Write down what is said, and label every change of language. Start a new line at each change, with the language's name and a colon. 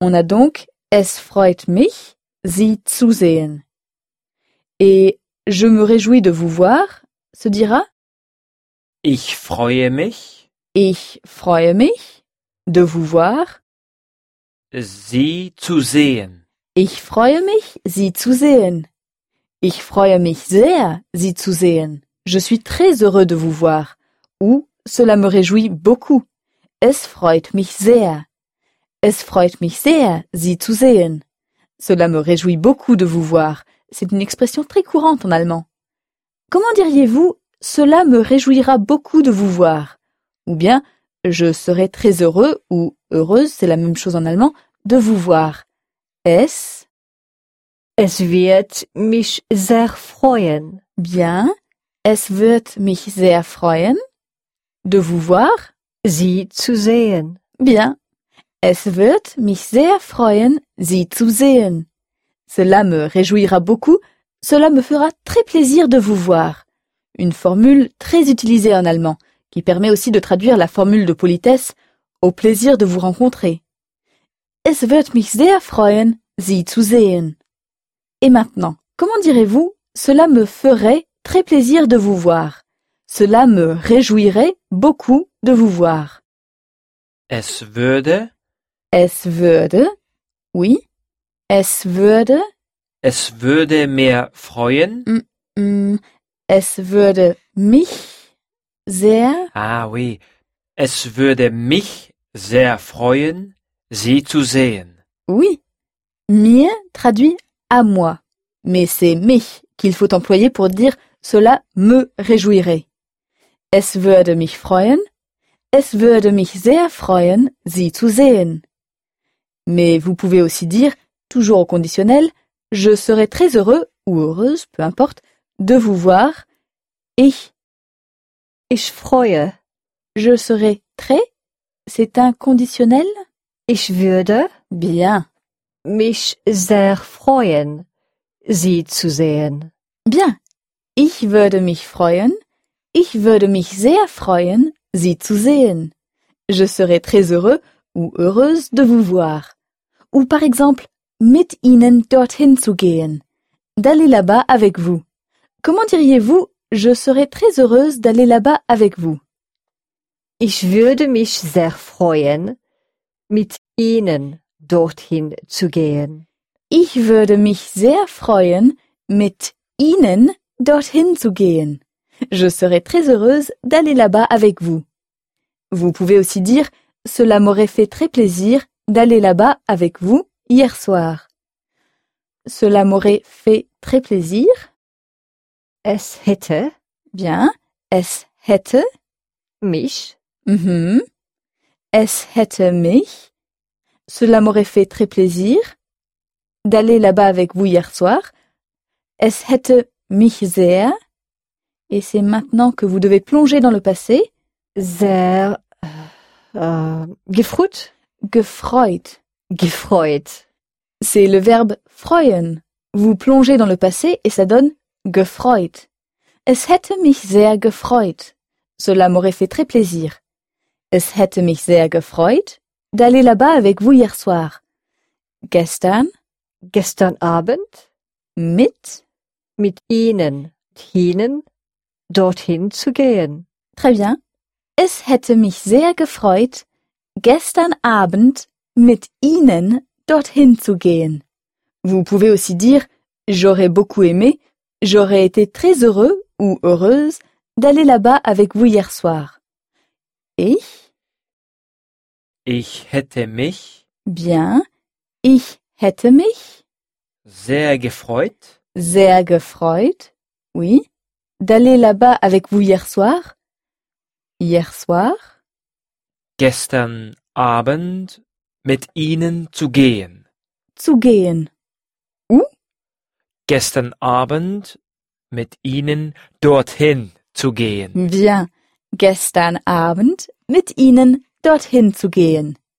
French: On a donc
German: « es freut mich, Sie zu sehen ».
French: Et « je me réjouis de vous voir » se dira
German: « Ich freue mich ». « Ich freue mich »
French: de vous voir.
German: Sie zu sehen. Ich freue mich, Sie zu sehen. Ich freue mich sehr, Sie zu sehen.
French: Je suis très heureux de vous voir. Ou, cela me réjouit beaucoup.
German: Es freut mich sehr. Es freut mich sehr, Sie zu sehen.
French: Cela me réjouit beaucoup de vous voir. C'est une expression très courante en allemand. Comment diriez-vous, cela me réjouira beaucoup de vous voir? Ou bien, je serai très heureux ou heureuse, c'est la même chose en allemand, de vous voir.
German: Es? Es wird mich sehr freuen.
French: Bien.
German: Es wird mich sehr freuen.
French: De vous voir?
German: Sie zu sehen.
French: Bien.
German: Es wird mich sehr freuen, Sie zu sehen.
French: Cela me réjouira beaucoup. Cela me fera très plaisir de vous voir. Une formule très utilisée en allemand, qui permet aussi de traduire la formule de politesse « au plaisir de vous rencontrer ».
German: Es wird mich sehr freuen, Sie zu sehen.
French: Et maintenant, comment direz-vous « cela me ferait très plaisir de vous voir »« Cela me réjouirait beaucoup de vous voir ».
German: Es würde. Es würde.
French: Oui.
German: Es würde. Es würde mir freuen. Es würde mich. Sehr.
French: Ah oui.
German: Es würde mich sehr freuen, Sie zu sehen.
French: Oui. Mir traduit à moi. Mais c'est mich qu'il faut employer pour dire cela me réjouirait.
German: Es würde mich freuen. Es würde mich sehr freuen, Sie zu sehen.
French: Mais vous pouvez aussi dire, toujours au conditionnel, je serai très heureux ou heureuse, peu importe, de vous voir.
German: Ich. Ich freue.
French: Je serai très. C'est un conditionnel.
German: Ich würde.
French: Bien.
German: Mich sehr freuen, Sie zu sehen.
French: Bien.
German: Ich würde mich freuen. Ich würde mich sehr freuen, Sie zu sehen.
French: Je serai très heureux ou heureuse de vous voir. Ou par exemple,
German: mit Ihnen dorthin zu gehen.
French: D'aller là-bas avec vous. Comment diriez-vous? Je serai très heureuse d'aller là-bas avec vous.
German: Ich würde mich sehr freuen, mit Ihnen dorthin zu gehen. Ich würde mich sehr freuen, mit Ihnen dorthin zu gehen.
French: Je serai très heureuse d'aller là-bas avec vous. Vous pouvez aussi dire, cela m'aurait fait très plaisir d'aller là-bas avec vous hier soir. Cela m'aurait fait très plaisir.
German: Es hätte.
French: Bien.
German: Es hätte. Mich. Es hätte mich.
French: Cela m'aurait fait très plaisir d'aller là-bas avec vous hier soir.
German: Es hätte mich sehr.
French: Et c'est maintenant que vous devez plonger dans le passé.
German: Sehr. Gefreut. Gefreut. Gefreut.
French: C'est le verbe freuen. Vous plongez dans le passé et ça donne gefreut.
German: Es hätte mich sehr gefreut.
French: Cela m'aurait fait très plaisir.
German: Es hätte mich sehr gefreut
French: d'aller là-bas avec vous hier soir.
German: Gestern. Gestern Abend. Mit. Mit Ihnen. Ihnen. Dorthin zu gehen.
French: Très bien.
German: Es hätte mich sehr gefreut, gestern Abend mit Ihnen dorthin zu gehen.
French: Vous pouvez aussi dire j'aurais beaucoup aimé, j'aurais été très heureux ou heureuse d'aller là-bas avec vous hier soir.
German: Ich hätte mich.
French: Bien.
German: Ich hätte mich. Sehr gefreut. Sehr gefreut.
French: Oui. D'aller là-bas avec vous hier soir. Hier soir.
German: Gestern Abend mit Ihnen zu gehen. Zu gehen.
French: Où?
German: Gestern Abend mit Ihnen dorthin zu gehen.
French: Bien.
German: Gestern Abend mit Ihnen dorthin zu gehen.